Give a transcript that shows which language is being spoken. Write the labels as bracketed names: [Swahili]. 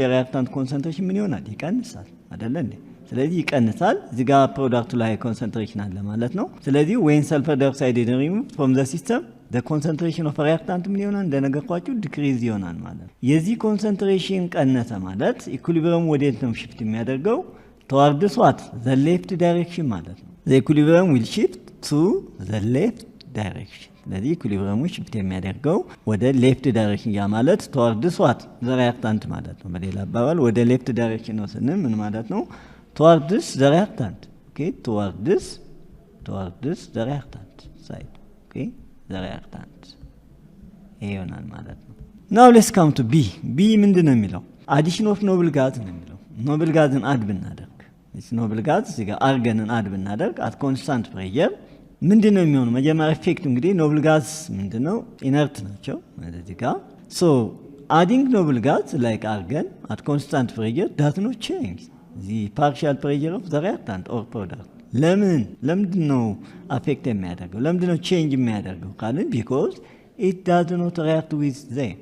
[Amharic] የሪያክታንቱ ኮንሰንትሬሽን ምን ይሆናል? ይቀንሳል አይደለ እንዴ? ስለዚህ ይቀንሳል። እዚህ ጋር ፕሮዳክቱ ላይ ኮንሰንትሬሽን አለ ማለት ነው። ስለዚህ [English] ዌን ሰልፈር ዳይኦክሳይድ ሪሙቭ ፍሮም ዘ ሲስተም the concentration of reactant [Amharic] ምን ይሆናል? እንደነገርኳችሁ ዲክሪዝ ይሆናል ማለት ነው። የዚህ ኮንሰንትሬሽን ቀነሰ ማለት ኢኩሊብረሙ ወዴት ነው ሽፍት የሚያደርገው? [English] towards what? the left direction [Amharic] ማለት ነው። [English] the equilibrium will shift to the left direction። [Amharic] ስለዚህ ኢኩሊብረሙ ሽፍት የሚያደርገው ወደ ሌፍት ዳይሬክሽን ያ ማለት [English] towards what? the reactant [Amharic] ማለት ነው። በሌላ አባባል ወደ ሌፍት ዳይሬክሽን ነው ስንል ምን ማለት ነው? [English] towards the reactant. Okay, towards the reactant side. Okay, the reactant [Amharic] ይሆናል ማለት ነው። [English] now let's come to b [Amharic] ምንድነው የሚለው? [English] addition of noble gas [Amharic] ነው የሚለው። [English] noble gasን አድ ብናደርግ noble gas [Amharic] እዚህ ጋር [English] አርገንን አድ ብናደርግ at constant pressure [Amharic] ምንድነው የሚሆነው? መጀመሪያ ኢፌክቱ እንግዲህ noble gas ምንድነው? ኢነርት ናቸው እዚህ ጋር [English] adding noble gas like argon at constant pressure does not change the partial pressure of the reactant or product. [Amharic] ለምንድነው አፌክት የሚያደርገው? ለምንድነው ቼንጅ የሚያደርገው ካልን [English] because it does not react with them.